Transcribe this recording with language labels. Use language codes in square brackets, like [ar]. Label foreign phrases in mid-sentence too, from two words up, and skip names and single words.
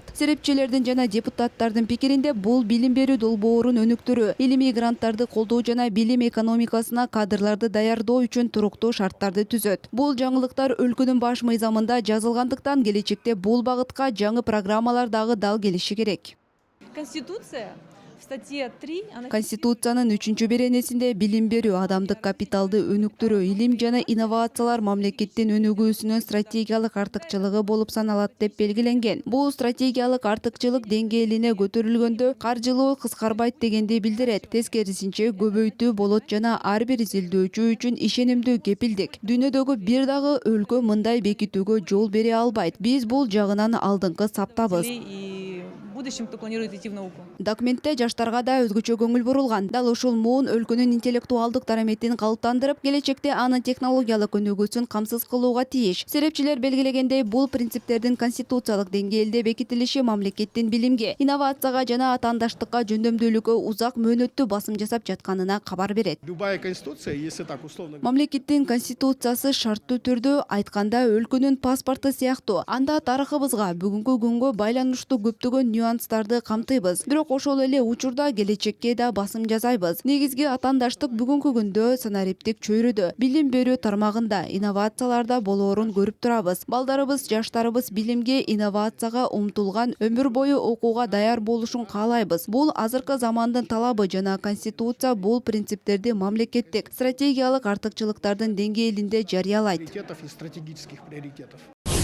[ky] Серепчилердин жана депутаттардын пикиринде бул билим берүү долбоорун өнүктүрүү, илимий гранттарды колдоо жана билим экономикасына кадрларды даярдоо үчүн туруктуу шарттарды түзөт. Бул жаңылыктар өлкөнүн баш мыйзамында жазылгандыктан келечекте бул багытка жаңы программалар дагы дал келиши керек. [ru] Конституция в статье 3 [ky] Конституциянын 3-беренесинде билим берүү, адамдык капиталды өнүктүрүү, илим жана инновациялар мамлекеттин өнүгүүсүнүн стратегиялык артыкчылыгы болуп саналат деп белгиленген. Бул стратегиялык артыкчылык деңгээлине көтөрүлгөндө каржылоо кыскарбайт дегенди билдирет. Тескерисинче көбөйтүү болот жана ар бир изилдөөчү үчүн ишенимдүү кепилдик. Дүйнөдөгү бир дагы өлкө мындай бекитүүгө жол бере албайт. Биз бул жагынан алдыңкы саптабыз. [ru] и в будущем кто планирует идти в науку. [ky] Документте жаштарга да өзгөчө көңүл бурулган. Дал ушул муун өлкөнүн интеллектуалдык дараметин калыптандырып, келечекте анын технологиялык өнүгүүсүн камсыз кылууга тийиш. Серепчилер белгилегендей, бул принциптердин конституциялык деңгээлде бекитилиши мамлекеттин билимге, инновацияга жана атаандаштыкка жөндөмдүүлүккө узак мөөнөттүү басым жасап жатканына кабар берет. [ru] Любая конституция, если так условно... [ky] Мамлекеттин конституциясы шарттуу түрдө айтканда өлкөнүн паспорту сыяктуу. Анда тарыхыбызга, бүгүнкү күнгө байланыштуу көптөгөн нюанстарды камтыйбыз. Бирок ошол эле учурда келечекке да басым жасайбыз. Негизги атаандаштык бүгүнкү күндө санариптик чөйрөдө, билим берүү тармагында, инновацияларда болоорун көрүп турабыз. Балдарыбыз, жаштарыбыз билимге, инновацияга умтулган, өмүр бою окууга даяр болушун каалайбыз. Бул азыркы замандын талабы жана конституция бул принциптерди мамлекеттик, стратегиялык артыкчылыктардын деңгээлинде жарыялайт. [ru] ...приоритетов и стратегических приоритетов.